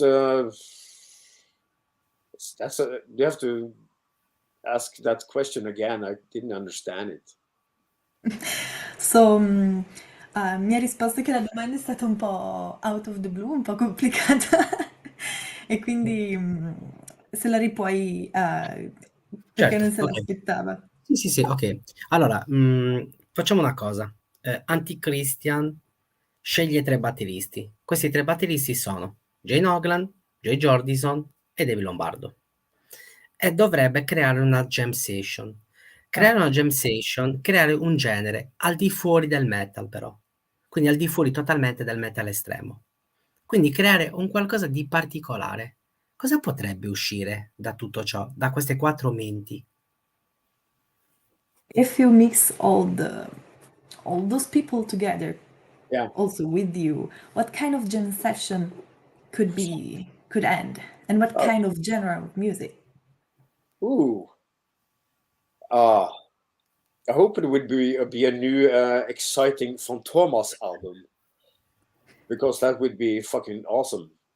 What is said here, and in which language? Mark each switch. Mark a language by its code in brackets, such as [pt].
[en] You have to ask that question again. I didn't understand it. [it] So, mi ha risposto che la domanda è stata un po' [en] out of the blue, [it] un po' complicata e quindi se la ripuoi perché Certo, non se ok. l'aspettava. Sì, ok. Allora, facciamo una cosa. AntiChristian sceglie 3 batteristi. Questi 3 batteristi sono Jane Oglan, Joy Jordison e David Lombardo. E dovrebbe creare una jam session. Creare una jam session, creare un genere al di fuori del metal però. Quindi al di fuori totalmente del metal estremo. Quindi creare un qualcosa di particolare. Cosa potrebbe uscire da tutto ciò, da queste 4 menti? [en] If you mix all those people together, Yeah. also with you, what kind of jam session could end, and what kind of genre of music? Ooh. I hope it would be a new, exciting Fantomas album, because that would be fucking awesome.